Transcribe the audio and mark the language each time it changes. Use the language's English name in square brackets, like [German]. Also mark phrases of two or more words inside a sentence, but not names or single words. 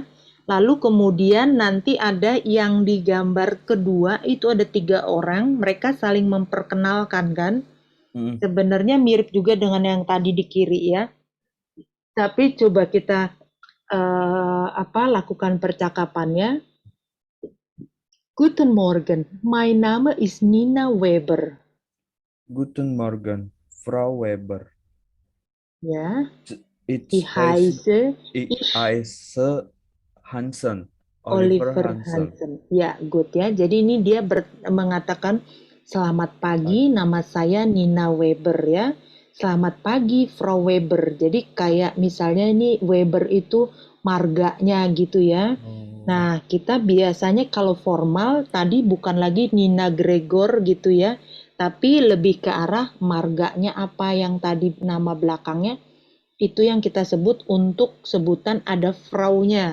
[Indonesian] Lalu kemudian nanti ada yang di gambar kedua itu ada 3 orang, mereka saling memperkenalkan kan. Sebenarnya mirip juga dengan yang tadi di kiri ya. Tapi coba kita lakukan percakapannya. [German] Guten Morgen, mein Name ist Nina Weber. Guten Morgen, Frau Weber. [Indonesian] Ya. [German] Ich heiße Hansen. Oliver Hansen. [Indonesian] Ya, good ya. Jadi ini dia mengatakan selamat pagi, nama saya Nina Weber ya. Selamat pagi, Frau Weber. Jadi kayak misalnya ini Weber itu marganya gitu ya. Nah, kita biasanya kalau formal tadi bukan lagi Nina Gregor gitu ya, tapi lebih ke arah marganya apa yang tadi nama belakangnya, itu yang kita sebut untuk sebutan ada Frau-nya.